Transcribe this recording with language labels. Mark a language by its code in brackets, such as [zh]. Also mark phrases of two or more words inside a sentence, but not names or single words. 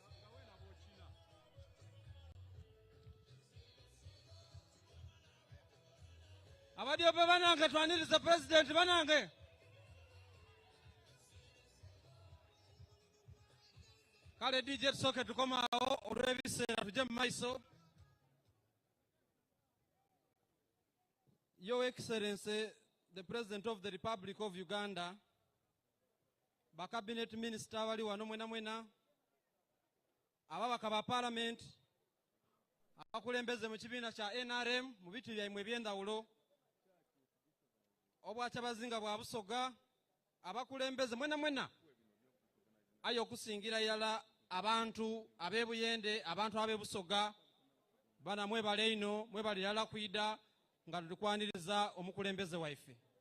[xog] Abadio pe banange twaniriza president banange. Kale DJ Soke tukomaawo olw'ebiseera tujje mu maiso. [en] Your Excellency, the President of the Republic of Uganda, ba Cabinet Minister [xog] wali wano mwena, ababaka ba Parliament, abakulembeze mu kibiina kya NRM mu bitu byammwe eby'endawulo, obwakyabazinga bwa Busoga, abakulembeze mwena, ayo okusingira yala abantu ab'e Buyende, abantu ab'e Busoga, bana mwebale ino, mwebale yala kwida, nga tulikwaniriza omukulembeze waife.